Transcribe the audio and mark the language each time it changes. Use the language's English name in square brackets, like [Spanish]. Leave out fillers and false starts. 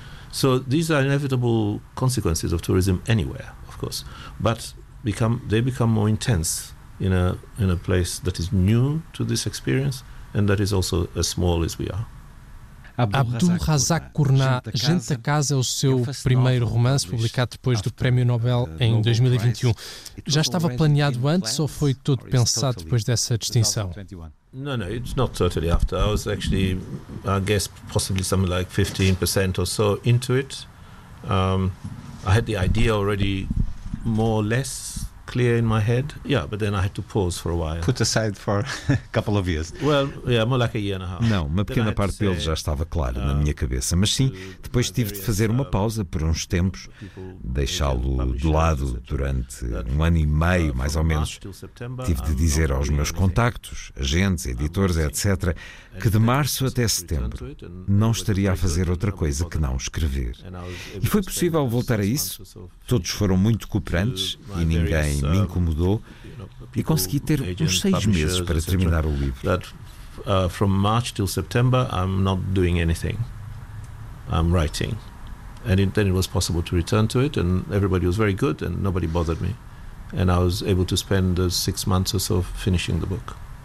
[English] So these are inevitable consequences of tourism anywhere, of course, but they become more intense in a place that is new to this experience and that is also as small as we are. [Portuguese] Abdul Razak Kurna, Gente da Casa, é o seu primeiro romance, publicado depois do Prémio Nobel em 2021. Já estava planeado antes ou foi todo pensado depois dessa distinção? [English] No, it's not totally after. I was actually, I guess, possibly something like 15% or so into it. I had the idea already more or less clear in my head. Yeah, but then I had to pause for a while. Put aside for a couple of years. Well, yeah, more like a year and a half. [Portuguese] Não, uma pequena parte dele já estava clara na minha cabeça, mas sim, depois tive de fazer uma pausa por uns tempos, deixá-lo de lado durante um ano e meio, mais ou menos. Tive de dizer aos meus contactos, agentes, editores, etc., que de março até setembro não estaria a fazer outra coisa que não escrever. E foi possível voltar a isso. Todos foram muito cooperantes e ninguém me incomodou e consegui ter uns 6 meses para terminar o livro. [English] That, from March till September, I'm not doing anything. I'm writing. And then it was possible to return to it and everybody was very good and nobody bothered me. And I was able to spend the 6 months or so finishing the book.